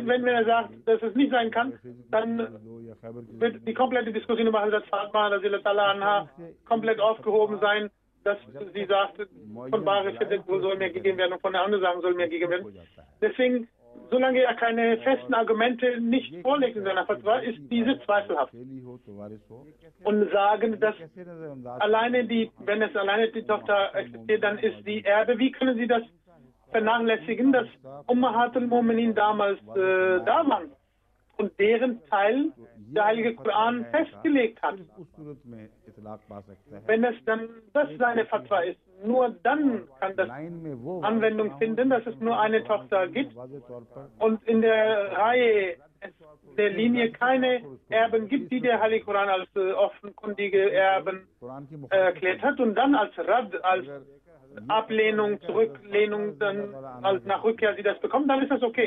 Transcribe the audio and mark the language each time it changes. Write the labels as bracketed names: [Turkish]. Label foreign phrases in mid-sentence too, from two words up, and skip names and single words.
[German] Wenn er sagt, dass es nicht sein kann, dann wird die komplette Diskussion über Hazrat Fatima anha komplett aufgehoben sein, dass sie sagt, von Bari soll mir gegeben werden und von der anderen Sachen soll mir gegeben werden. Deswegen solange er keine festen Argumente nicht vorlegt in seiner Fatwa, ist diese zweifelhaft. Und sagen, dass wenn es alleine die Tochter existiert, dann ist sie Erbe. Wie können Sie das vernachlässigen, dass [Arabic] أمهات المؤمنين [German] damals da waren und deren Teil der Heilige Koran festgelegt hat? Wenn es dann das seine Fatwa ist, nur dann kann das Anwendung finden, dass es nur eine Tochter gibt und in der Reihe der Linie keine Erben gibt, die der Heilige Koran als offenkundige Erben erklärt hat und dann als Rad, als Ablehnung, Zurücklehnung, dann als nach Rückkehr sie das bekommen, dann ist das okay.